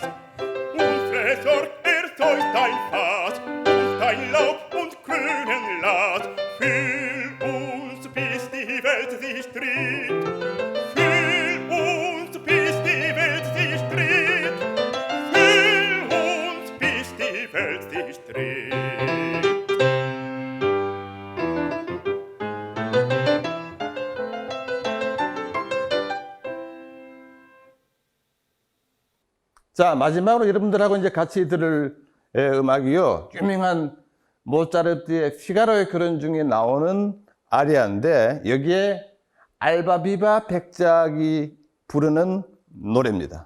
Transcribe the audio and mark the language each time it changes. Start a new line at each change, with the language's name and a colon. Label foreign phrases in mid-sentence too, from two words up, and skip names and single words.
German: Unsere Sorg ersäuft dein Fass und dein Laub und grünen Latt. Fühl uns, bis die Welt sich dreht. Fühl uns, bis die Welt sich dreht. Fühl uns, bis die Welt sich dreht.
Korean: 자, 마지막으로 여러분들하고 이제 같이 들을 음악이요. 유명한 모차르트의 피가로의 결혼 중에 나오는 아리아인데 여기에 알바비바 백작이 부르는 노래입니다.